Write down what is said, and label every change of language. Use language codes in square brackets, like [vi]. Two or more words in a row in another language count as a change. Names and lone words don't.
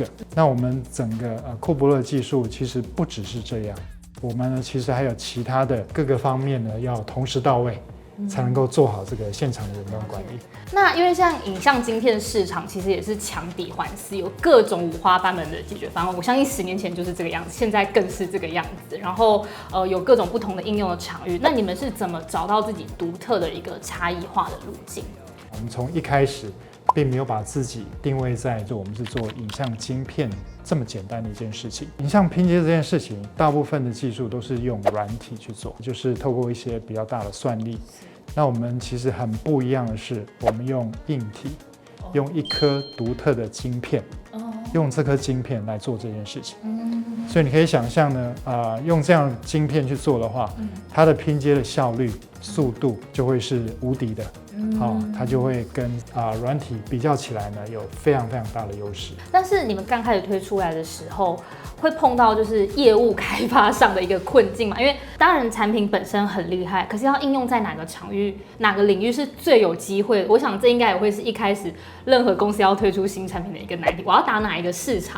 [zh] 那我們整個庫伯勒技術其實不只是這樣，我們呢其實還有其他的各個方面呢要同時到位，才能夠做好這個現场的遠端管理。那因為像影像晶片市場其實也是強敵環伺，有各種五花八門的解決方案。我相信10年前就是這個樣子，現在更是這個樣子。然後有各種不同的應用的場域。那你們是怎麼找到自己獨特的一個差異化的路徑？我們從一開始並沒有把自己定位在我們是做影像晶片這麼簡單的一件事情。影像拼接這件事情，大部分的技術都是用軟體去做，就是透過一些比較大的算力。那我們其實很不一樣的是，我們用硬體，用一顆獨特的晶片，用這顆晶片來做這件事情。所以你可以想象呢，用這樣晶片去做的話，它的拼接的效率、速度就會是無敵的。它就會跟軟體比較起來呢，有非常大的優勢。但是你們剛開始推出來的時候，會碰到就是業務開發上的一個困境嘛？因為當然產品本身很厲害，可是要應用在哪個場域、哪個領域是最有機會的？我想這應該也會是一開始任何公司要推出新產品的一個難題。我要打哪一個市場？